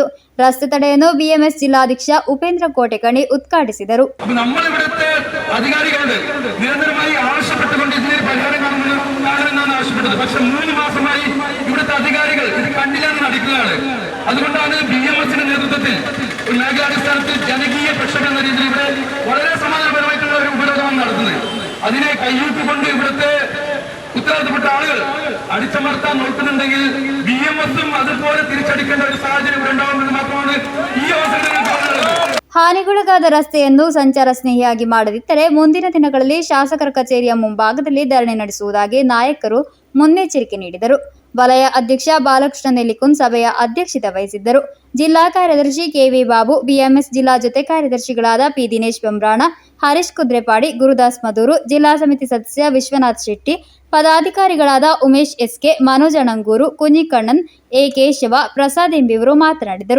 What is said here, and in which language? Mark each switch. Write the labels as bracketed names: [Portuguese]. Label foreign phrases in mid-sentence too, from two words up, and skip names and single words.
[Kannada] ರಸ್ತೆ ತಡೆಯನ್ನು ಬಿಎಂಎಸ್ ಜಿಲ್ಲಾಧ್ಯಕ್ಷ ಉಪೇಂದ್ರ ಕೋಟೆಕಣಿ ഉദ്ഘാടിಸಿದರು. [Malayalam] അതുകൊണ്ടാണ് ബിഎംഎസിന്റെ നേതൃത്വത്തിൽ മേഖലാടിസ്ഥാനത്തിൽ ജനകീയ പ്രക്ഷോഭം എന്ന രീതിയിൽ ഇവിടെ വളരെ സമാധാനപരമായിട്ടുള്ള ഒരു ഉപരോധം നടത്തുന്നത്. അതിനെ കയ്യൂക്കിക്കൊണ്ട് ഇവിടുത്തെ ഉത്തരവാദിത്തപ്പെട്ട ആളുകൾ അടിച്ചമർത്താൻ നോക്കുന്നുണ്ടെങ്കിൽ ബിഎംഎസും അതുപോലെ തിരിച്ചടിക്കേണ്ട ഒരു സാഹചര്യം ഇവിടെ ഉണ്ടാവുമെന്ന് മാത്രമാണ് ഈ അവസരത്തിൽ പറയുന്നത്. [Kannada] ಹಾನಿಗೊಳಗಾದ ರಸ್ತೆಯನ್ನು ಸಂಚಾರ ಸ್ನೇಹಿಯಾಗಿ ಮಾಡದಿದ್ದರೆ ಮುಂದಿನ ದಿನಗಳಲ್ಲಿ ಶಾಸಕರ ಕಚೇರಿಯ ಮುಂಭಾಗದಲ್ಲಿ ಧರಣಿ ನಡೆಸುವುದಾಗಿ ನಾಯಕರು ಮುನ್ನೆಚ್ಚರಿಕೆ ನೀಡಿದರು. ವಲಯ ಅಧ್ಯಕ್ಷ ಬಾಲಕೃಷ್ಣ ನೆಲ್ಲಿಕುನ್ ಸಭೆಯ ಅಧ್ಯಕ್ಷತೆ ವಹಿಸಿದ್ದರು. ಜಿಲ್ಲಾ ಕಾರ್ಯದರ್ಶಿ ಕೆವಿ ಬಾಬು, ಬಿಎಂಎಸ್ ಜಿಲ್ಲಾ ಜೊತೆ ಕಾರ್ಯದರ್ಶಿಗಳಾದ ಪಿ ದಿನೇಶ್ ಬೆಂಬ್ರಾಣ, ಹರೀಶ್ ಕುದ್ರೆಪಾಡಿ, ಗುರುದಾಸ್ ಮಧೂರು, ಜಿಲ್ಲಾ ಸಮಿತಿ ಸದಸ್ಯ ವಿಶ್ವನಾಥ್ ಶೆಟ್ಟಿ, ಪದಾಧಿಕಾರಿಗಳಾದ ಉಮೇಶ್ ಎಸ್ಕೆ, ಮನೋಜ್ ಅಣಂಗೂರು, ಕುഞ്ഞിಕಣ್ಣನ್, ಎ ಕೇಶವ, ಪ್ರಸಾದ್ ಎಂಬಿವರು ಮಾತನಾಡಿದರು.